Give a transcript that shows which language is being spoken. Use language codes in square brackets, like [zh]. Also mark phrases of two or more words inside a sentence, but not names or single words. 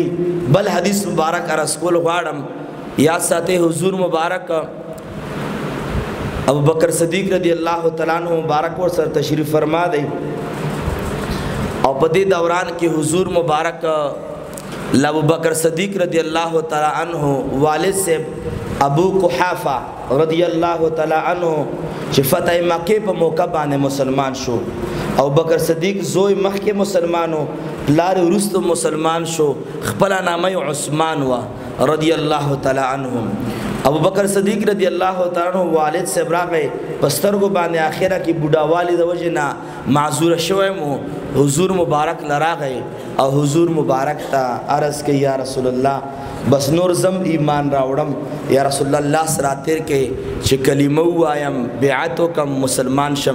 [ps] بل حدیث مبارک عرض کول غواړم یاد ساتئ حضور مبارک ابو بکر صدیق [ar] رضی الله تعالی عنہ [ps] مبارک ور سره تشریف فرما دی او په دې دوران کې حضور مبارک ابو بکر صدیق [ar] رضی الله تعالی عنہ [ur] والد سے [ps] ابو قحافہ [ar] رضی الله تعالی عنہ [ps] چې فتح مکه په موقع باندې مسلمان شو. ابو بکر صدیق زوی مخکې مسلمانو پلار وروسته مسلمان شو خپل نامه عثمان وا [ar] رضی الله تعالی عنهم. [ps] ابو بکر صدیق [ar] رضی الله تعالی عنہ [ur] والد سے [ps] راغی پسترګو باندې اخره کې بوډاوالی د وجه نه معذور شوی مو حضور مبارک لراغی او حضور مبارک ته عرض کوي [ar] یا رسول الله [ps] بس نور زم ایمان راوړم [ar] یا رسول الله [ps] سره تیر کې چې کلمه وایم بیعت وکم مسلمان شم.